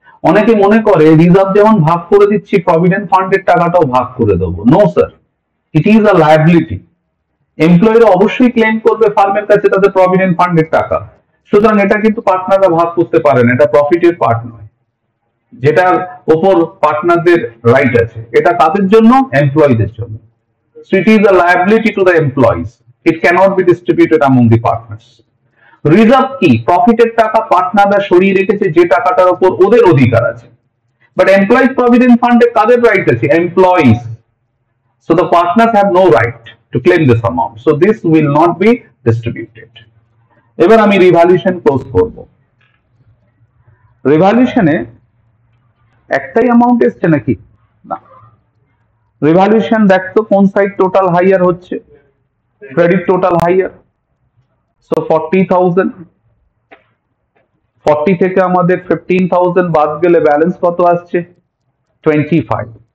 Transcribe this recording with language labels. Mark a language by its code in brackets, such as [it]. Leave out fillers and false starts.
[bn] অনেকে মনে করে রিজার্ভ যেমন ভাগ করে দিচ্ছি, প্রভিডেন্ট ফান্ডের টাকাটাও ভাগ করে দেবো। [en] No sir, it is a liability. [bn] এমপ্লয়িরা অবশ্যই ক্লেম করবে ফার্মের কাছে তাদের প্রভিডেন্ট ফান্ডের টাকা, সুতরাং এটা কিন্তু পার্টনাররা ভাগ করতে পারেন, এটা প্রফিটের পার্ট নয়, যেটার ওপর পার্টনারদের রাইট আছে। এটা তাদের জন্য, এমপ্লয়ীদের জন্য। [en] So it is a liability to the employees. It cannot be distributed among the partners. [bn] Reserve কি, প্রফিটের টাকা পার্টনাররা সরিয়ে রেখেছে যে টাকাটার উপর ওদের অধিকার আছে। বাট এমপ্লয়িজ প্রভিডেন্ট ফান্ডে কাদের রাইট আছে, employees. [en] So the partners have no right to claim this amount. So this will not be distributed. [bn] এবার আমি রিভ্যালুয়েশন ক্লোজ করব। রিভ্যালুয়েশনে একটাই অ্যামাউন্ট এসছে নাকি? না, রিভ্যালুয়েশন দেখতো কোন সাইড টোটাল হাইয়ার হচ্ছে, ক্রেডিট টোটাল হাইয়ার। সো 40,000, 40 থেকে আমাদের 15,000 বাদ গেলে ব্যালেন্স কত আসছে? 25।